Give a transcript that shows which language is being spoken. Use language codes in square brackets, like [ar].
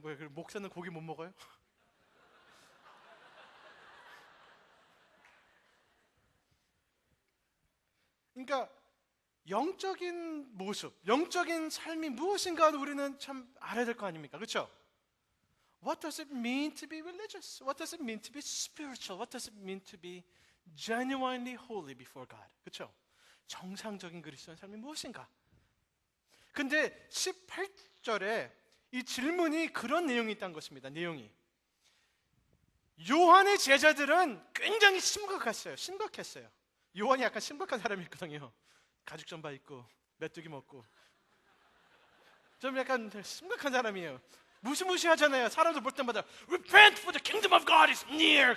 [ko] 목사는 고기 못 먹어요? 그러니까 영적인 모습, 영적인 삶이 무엇인가 우리는 참 알아야 될 거 아닙니까? 그렇죠? [en] What does it mean to be religious? What does it mean to be spiritual? What does it mean to be genuinely holy before God? [ko] 그렇죠? 정상적인 그리스도인 삶이 무엇인가? 근데 18절에 이 질문이 그런 내용이 있다는 것입니다. 내용이 요한의 제자들은 굉장히 심각했어요. 요한이 약간 심각한 사람이었거든요. 가죽 잠바 입고 메뚜기 먹고 좀 약간 심각한 사람이에요. 무시무시하잖아요. 사람들 볼 때마다 [en] Repent for the kingdom of God is near.